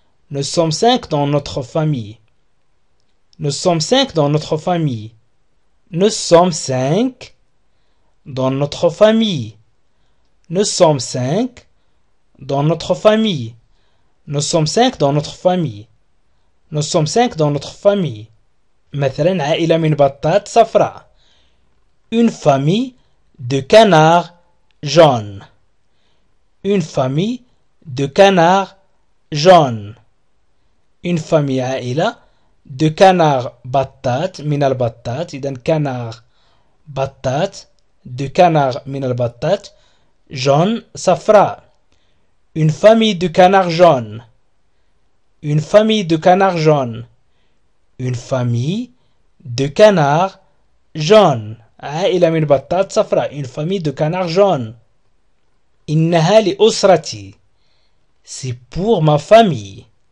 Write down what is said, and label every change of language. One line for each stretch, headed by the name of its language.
French: Nous sommes 5 dans notre famille. Nous sommes 5 dans notre famille. Nous sommes 5 dans notre famille. Nous sommes 5 dans notre famille. Nous sommes 5 dans notre famille. Nous sommes 5 dans notre famille.
Arabic: مثلا عائلة من بطات صفراء.
French: Une famille de canards jaunes. Une famille de canards jaunes. Une famille
Arabic: عائلة
French: de canards
Arabic: بطات من البطات. إذن canard بطات
French: de canards
Arabic: من البطات jaune صفراء.
French: Une famille de canards jaunes. Une famille de canards jaunes. Une famille de canards
Arabic: jaune. عائلة من بطات صفراء.
French: Une famille de canards jaunes.
Arabic: إنها لأسرتي.
French: C'est pour ma famille.